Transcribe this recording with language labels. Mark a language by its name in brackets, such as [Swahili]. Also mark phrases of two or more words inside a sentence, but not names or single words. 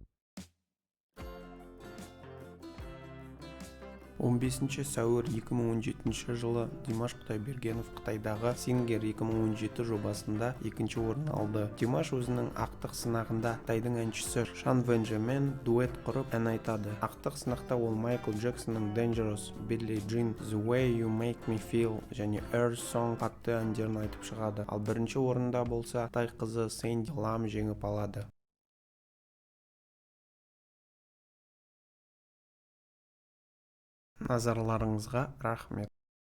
[Kazakh] 15 сәуір 2017 жылы Димаш Құдайбергенов Қытайдағы Singer 2017 жобасында екінші орын алды. Димаш өзінің ақтық сынағында Қытайдың әншісі Шан Вэнжэмен дуэт құрып ән айтады. Ақтық сынақта ол Майкл Джексонның Dangerous, Billie Jean, The Way You Make Me Feel және Earth Song атты әндерін айтып шығады. Ал бірінші орында болса Қытай қызы Сэнди Лам жеңіп алады. Назарларыңызға рахмет.